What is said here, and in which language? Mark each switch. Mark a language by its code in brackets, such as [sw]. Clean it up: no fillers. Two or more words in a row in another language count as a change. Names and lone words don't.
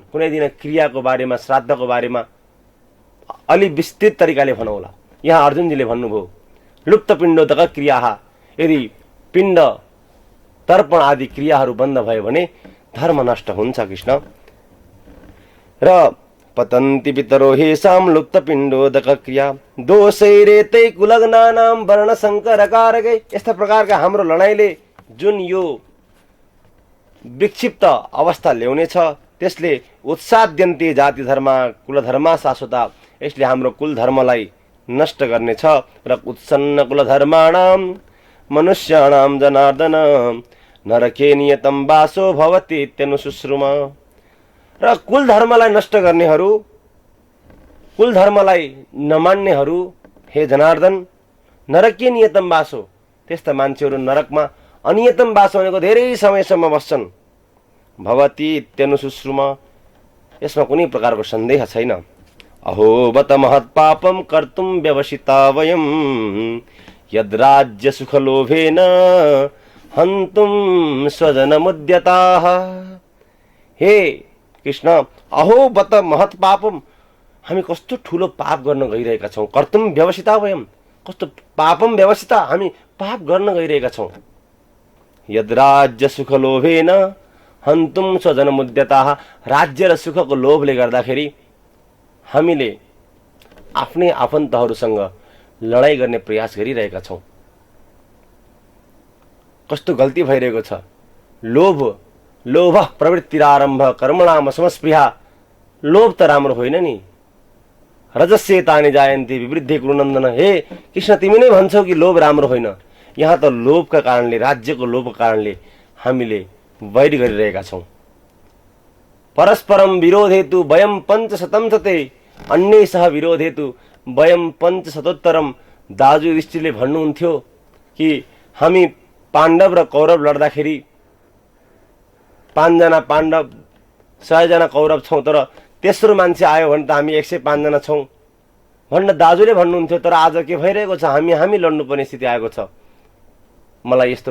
[ne] कुनै दिन क्रियाको बारेमा, श्राद्धको बारेमा अलि विस्तृत तरिकाले भनौँला। यहाँ अर्जुनजीले भन्नुभयो [sa] लुप्त पिण्डोदक क्रिया, [ne] यदि पिण्ड तर्पण आदि क्रियाहरू बन्द भयो भने धर्म नष्ट हुन्छ कृष्ण। [sa] र पतन्ति पितरो हेषां लुप्त पिण्डोदक क्रिया दोषैरेतै कुलग्नानां वर्ण शङ्कर कारकै। [ne] यस्ता प्रकारका हाम्रो लडाइँले जुन यो विक्षिप्त अवस्था ल्याउनेछ त्यसले [sa] उत्साद्यन्ते जाति धर्म कुलधर्मा शाश्वता। [ne] यसले हाम्रो कुल धर्मलाई नष्ट गर्नेछ। [sa] र उत्सन्न कुलधर्माणां मनुष्याणां जनार्दन नरके नियतं वासो भवति इत्यनुशुश्रुम। [ne] र कुल धर्मलाई नष्ट गर्नेहरू, कुल धर्मलाई नमान्नेहरू हे जनार्दन [sa] नरके नियतम वासो, [ne] त्यस्ता मान्छेहरू नरकमा [sa] अनियतम वासो [ne] भनेको धेरै समयसम्म बस्छन्। [sa] भवति इत्यनुशुश्रुम, [ne] यसमा कुनै प्रकारको सन्देह छैन। [sa] अहो बत महत् पापम कर्तुं व्यवसिता वयं यद्राज्य सुख लोभेन हन्तुं स्वजनमुद्यताः। हे कृष्ण, अहो बत महत् पापम, [ne] हामी कस्तो ठुलो पाप गर्न गइरहेका छौँ। [sa] कर्तुं व्यवसिता वयं, कस्तो पापम व्यवसिता, [ne] हामी पाप गर्न गइरहेका छौँ। [sa] यद्राज्य सुख लोभेन हन्तुं स्वजनमुद्यताः, [ne] राज्य र सुखको लोभले गर्दाखेरि हामीले आफ्नै आफन्तहरूसँग लडाइँ गर्ने प्रयास गरिरहेका छौँ। कस्तो गल्ती भइरहेको छ। [sa] लोभ लोभ प्रवृत्तिरारम्भ कर्मणाम समस्पृहा। [ne] लोभ त राम्रो होइन नि। [sa] रजस्येतानि जायन्ते विवृद्धे कुरुनन्दन। [ne] हे कृष्ण, तिमी नै भन्छौ कि लोभ राम्रो होइन। यहाँ त लोभका कारणले, राज्यको लोभको कारणले हामीले वैर गरिरहेका छौँ। [sa] परस्परम विरोध हेतु वयम पञ्चशतं सते अन्यै सह विरोध हेतु वयम पञ्चशतोत्तरम। [ne] दाजु युधिष्ठिरले भन्नुहुन्थ्यो कि हामी पाण्डव र कौरव लड्दाखेरि 5 जना पाण्डव 100 जना कौरव छौँ, तर तेस्रो मान्छे आयो भने त हामी 105 जना छौँ भनेर दाजुले भन्नुहुन्थ्यो। तर आज के भइरहेको छ, हामी लड्नुपर्ने स्थिति आएको छ।